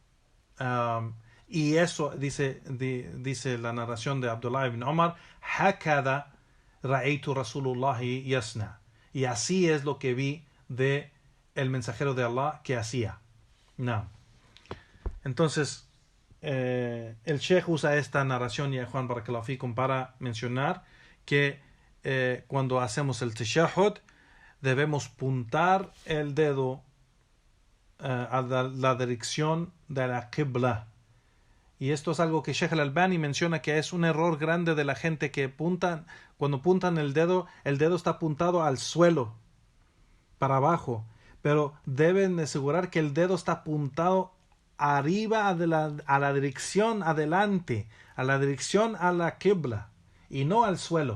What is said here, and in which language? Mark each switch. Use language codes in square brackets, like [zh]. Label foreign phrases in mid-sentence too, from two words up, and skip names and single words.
[es] Y eso dice la narración de Abdullah ibn Umar, [ar] هكذا رأيت رسول الله يصنع, [es] y así es lo que vi de el mensajero de Allah que hacía. No. Entonces el Sheikh usa esta narración, ya Juan [ar] بارك الله فيكم, [es] para mencionar que cuando hacemos el tashahhud debemos puntar el dedo a la dirección de la qibla. Y esto es algo que Sheikh al-Albani menciona que es un error grande de la gente que cuando puntan el dedo está apuntado al suelo, para abajo, pero deben asegurar que el dedo está apuntado arriba a la dirección adelante, a la dirección a la qibla y no al suelo.